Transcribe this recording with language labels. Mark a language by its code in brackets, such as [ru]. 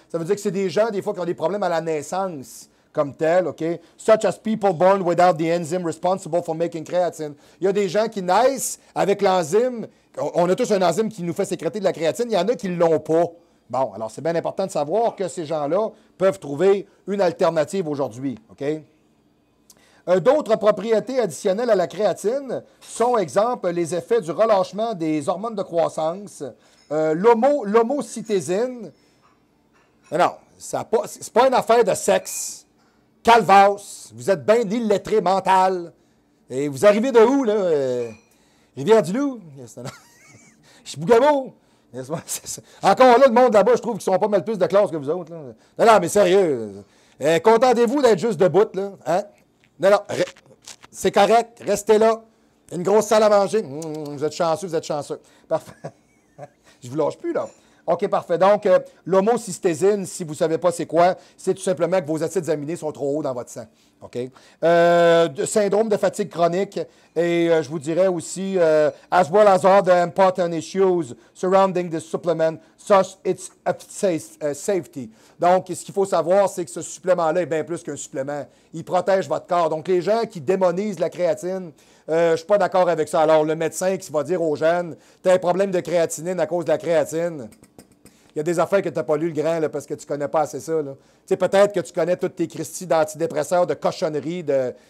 [fr] Ça veut dire que c'est des gens, des fois, qui ont des problèmes à la naissance comme tel, OK? [en] Such as people born without the enzyme responsible for making creatine. [fr] Il y a des gens qui naissent avec l'enzyme. On a tous un enzyme qui nous fait sécréter de la créatine. Il y en a qui ne l'ont pas. Bon, alors c'est bien important de savoir que ces gens-là peuvent trouver une alternative aujourd'hui, OK? D'autres propriétés additionnelles à la créatine sont, exemple, les effets du relâchement des hormones de croissance, l'homocytésine. Non, c'est pas une affaire de sexe. Calvasse, vous êtes bien illettré mental. Et vous arrivez de où, là? Rivière-du-Loup? Je suis Bougamo. Encore là, le monde là-bas, je trouve qu'ils sont pas mal plus de classe que vous autres. Là. Non, mais sérieux. Contentez-vous d'être juste debout, là. Hein? Non, c'est correct. Restez là. Une grosse salle à manger. Vous êtes chanceux, vous êtes chanceux. Parfait. Je vous lâche plus, là. OK, parfait. Donc, l'homocystésine, si vous ne savez pas c'est quoi, c'est tout simplement que vos acides aminés sont trop hauts dans votre sang. OK? Syndrome de fatigue chronique et je vous dirais aussi, [en] as well as all the important issues surrounding this supplement, such its safety. [fr] Donc, ce qu'il faut savoir, c'est que ce supplément-là est bien plus qu'un supplément. Il protège votre corps. Donc, les gens qui démonisent la créatine, je ne suis pas d'accord avec ça. Alors, le médecin qui va dire aux jeunes, tu as un problème de créatinine à cause de la créatine. Il y a des affaires que tu n'as pas lu le grand là, parce que tu ne connais pas assez ça. Tu sais, peut-être que tu connais toutes tes cristies d'antidépresseurs, de cochonneries, de.